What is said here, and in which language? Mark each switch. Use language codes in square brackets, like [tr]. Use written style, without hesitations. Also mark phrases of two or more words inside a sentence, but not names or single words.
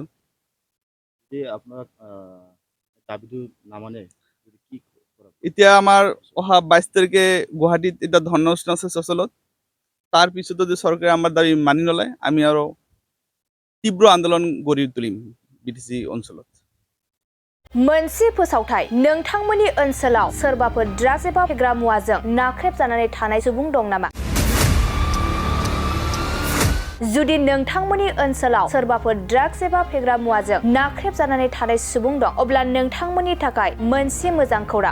[as] যে আপনার দাবিটো নামানে কি করা? এতিয়া আমাৰ অহা 22 তাৰিখে গুৱাহাটীত এটা ধৰ্ণা অনুষ্ঠান আছে চচলত। তাৰ পিছতো যদি চৰকাৰে আমাৰ দাবী মানি নলয়, আমি আৰু তীব্र আন্দোলন গঢ়ি তুলিম BTC অঞ্চলত। [brx] मोनसे फोसावथाय नोंथांमोननि ओनसोलाव सोरबाफोर ड्राग्स एबा फेग्रा मुवाजों नाख्रेबजानानै थानाय सुबुं दं नामा? जुदि नोंथांमोननि ओनसोलाव सोरबाफोर ड्राग्स एबा फेग्रा मुवाजों नाख्रेबजानानै थानाय सुबुं दं, अब्ला नोंथांमोननि थाखाय मोनसे मोजां खौरां।